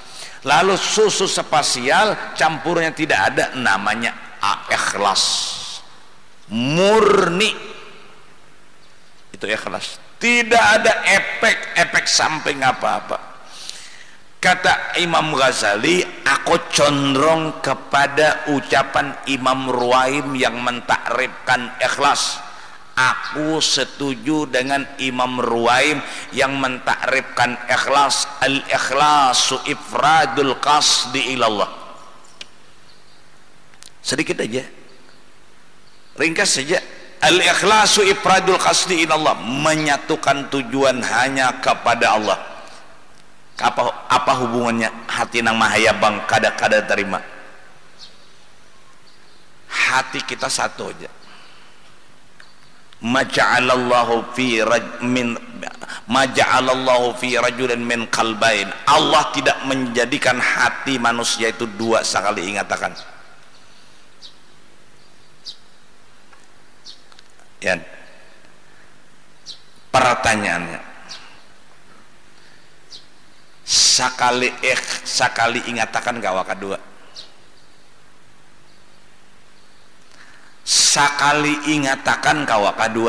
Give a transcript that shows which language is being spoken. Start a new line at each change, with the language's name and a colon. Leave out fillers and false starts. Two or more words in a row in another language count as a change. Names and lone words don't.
Indonesian: Lalu susu spasial campurnya tidak ada, namanya ikhlas. Murni itu ikhlas, tidak ada efek samping apa-apa. Kata Imam Ghazali, aku condong kepada ucapan Imam Ruwaim yang mentakrifkan ikhlas. Aku setuju dengan Imam Ruwaim yang mentakrifkan ikhlas.
Arabic: الإخلاص إفراد القصد إلى الله.
Indonesian: Sedikit aja, ringkas saja.
Arabic: الإخلاص إفراد القصد إلى الله,
Indonesian: menyatukan tujuan hanya kepada Allah.
Banjar: Apa hubungannya hati nang mahayabang kada terima? Hati kita satu aja.
Arabic: ما جعل الله لرجل من قلبين.
Indonesian: Allah tidak menjadikan hati manusia itu dua sekali, ingatakan. Ya.
Banjar: Pertanyaannya, sakali ingatakan kawa kedua, sakali ingatakan kawa kedua.